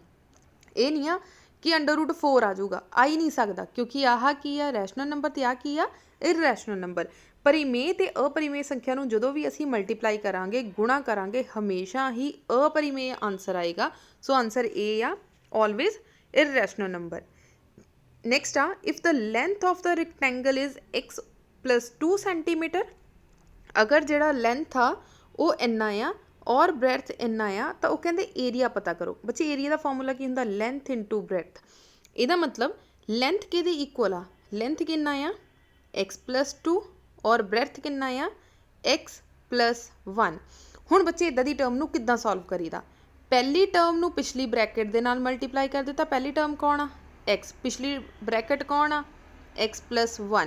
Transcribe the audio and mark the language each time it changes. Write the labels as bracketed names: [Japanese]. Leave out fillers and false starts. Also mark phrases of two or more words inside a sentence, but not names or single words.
[Punjabi] ਇਹ ਨਹੀਂ ਆ ਕਿ √4 ਆ ਜਾਊਗਾ, ਆ ਹੀ ਨਹੀਂ ਸਕਦਾ, ਕਿਉਂਕਿ ਆਹ ਕੀ ਆ [English] rational number [Punjabi] ਤੇ ਆਹ ਕੀ ਆ [English] irrational number. [Punjabi] ਪਰਿਮੇਯ ਤੇ अपरिमेय ਸੰਖਿਆ ਨੂੰ ਜਦੋਂ ਵੀ ਅਸੀਂ ਮਲਟੀਪਲਾਈ ਕਰਾਂਗੇ, ਗੁਣਾ ਕਰਾਂਗੇ, ਹਮੇਸ਼ਾ ਹੀ अपरिमेय ਆਂਸਰ ਆਏਗਾ। ਸੋ ਆਂਸਰ A ਆ [English] always irrational number. Next if the length of the rectangle is x plus 2 centimeter, [Punjabi] अगर ਜਿਹੜਾ length ਆ ਉਹ ਇੰਨਾ ਆ ਔਰ breadth ਇੰਨਾ ਆ ਤਾਂ ਉਹ ਕਹਿੰਦੇ ਏਰੀਆ ਪਤਾ ਕਰੋ। ਬੱਚੇ ਏਰੀਆ ਦਾ ਫਾਰਮੂਲਾ ਕੀ ਹੁੰਦਾ [English] length into breadth। [Punjabi] ਇਹਦਾ ਮਤਲਬ length ਕਿਹਦੇ ਇਕੁਅਲ ਆ, length ਕਿੰਨਾ ਆ [English] x plus 2 [Punjabi] ਔਰ breadth ਕਿੰਨਾ ਆ [English] x plus 1। [Punjabi] ਹੁਣ ਬੱਚੇ ਇਦਾਂ ਦੀ ਟਰਮ ਨੂੰ ਕਿੱਦਾਂ ਸੋਲਵ ਕਰੀਦਾ। ਪਹਿਲੀ ਟਰਮ ਨੂੰ ਪਿਛਲੀ ਬ੍ਰੈਕਟ ਦੇ ਨਾਲ ਮਲਟੀਪਲਾਈ ਕਰ ਦਿੱਤਾ। ਪਹਿਲੀ ਟਰਮ ਕੌਣ ਆ x, ਪਿਛਲੀ ਬ੍ਰੈਕਟ ਕੌਣ ਆ [English] x plus 1।